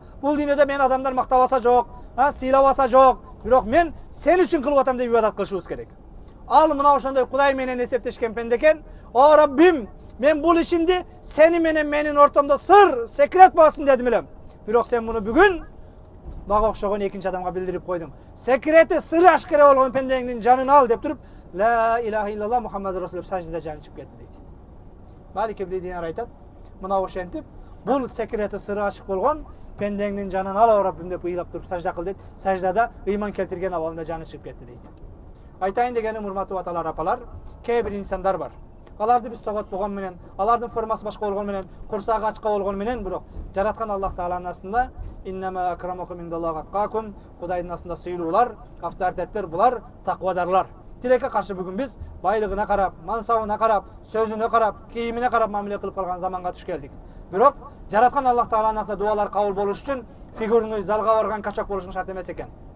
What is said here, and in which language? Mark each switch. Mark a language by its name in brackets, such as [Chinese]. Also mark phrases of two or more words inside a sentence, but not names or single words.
[Kyrgyz] Бул дүйнөдө мен адамдар мактабаса жок, сыйлабаса жок, бирок мен сен үчүн кылып атам деп ибадат кылышыбыз керек. Al мына ошондой Кудай менен эсептешкен пенде экен. О Раббим, мен бул ишимди сени менен менин ортомдо сыр, секрет болсун дедим элем. Бирок сен муну бүгүн мага окшогон экинчи адамга билдирип койдуң. Секрети сыры ашкара болгон пендеңдин жанын ал деп туруп, [Arabic] لا إله إلا الله محمد رسول الله [Kyrgyz] саждада жаны чыгып кетти дейт. Малик ибн Динар айтат, мына ошентип, бул секрети сыры ашык болгон пендеңдин жанын ал Раббим деп ыйлап туруп сажда кыл дейт. Саждада ыйман келтирген абалында жаны чыгып кетти дейт. Айтайын дегеним, урматтуу аталар, апалар, кээ бир инсандар бар. Аларды биз тоготпогон менен, алардын формасы башка болгон менен, курсагы ачка болгон менен, бирок жараткан Аллах Тааланын астында [Arabic] إنما أكرمكم عند الله أتقاكم, [Kyrgyz] Кудайдын астында сыйлуулар, авторитеттер булар, таквадарлар. Тилекке каршы бүгүн биз байлыгына карап, мансабына карап, сөзүнө карап, кийимине карап мамиле кылып калган заманга туш келдик. Бирок жараткан Аллах Тааланын астында дуалар кабыл болуш үчүн фигурный залга барган качок болушуң шарт эмес экен.